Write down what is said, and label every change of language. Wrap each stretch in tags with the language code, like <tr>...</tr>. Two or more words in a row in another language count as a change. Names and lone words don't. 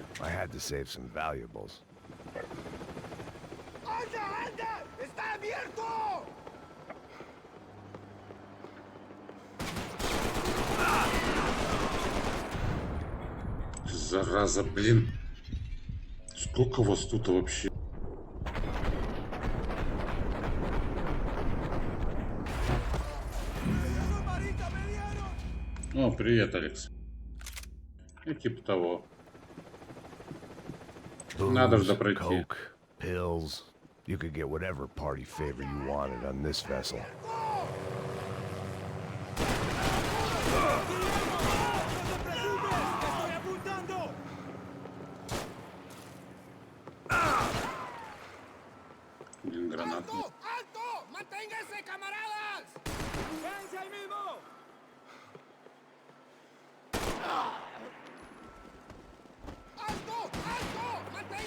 <en>I had to save some valuables.</en> <es>¡Anda, anda! ¡Está abierto!</es> <ru>Зараза, блин. Сколько вас тут вообще? О, привет, Алекс. И типа того. Надо же пройти.</ru> <en>Coke, pills. You could get whatever party favor you wanted on this vessel.</en> <ru>Блин, гранат.</ru> <es>¡Alto! ¡Alto! ¡Manténganse, camaradas! ¡Quédense ahí mismo! ¡Alto! ¡Alto!</es>